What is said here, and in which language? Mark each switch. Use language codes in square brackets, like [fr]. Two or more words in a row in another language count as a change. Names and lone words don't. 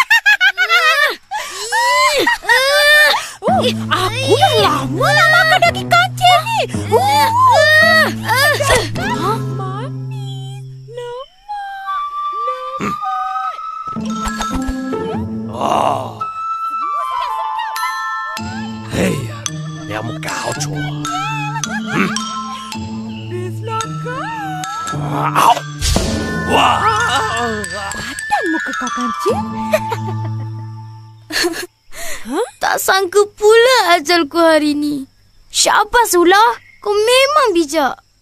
[ms] Aku dah lama nak makan daging kancil ni. Manis, lemak. [yue] 哎呀，两么搞错？ [ms] Bislah kau. 哇！ Padan muka kau, kancil. Tak sangka pula ajalku hari ni. Syabas ular, kau memang bijak.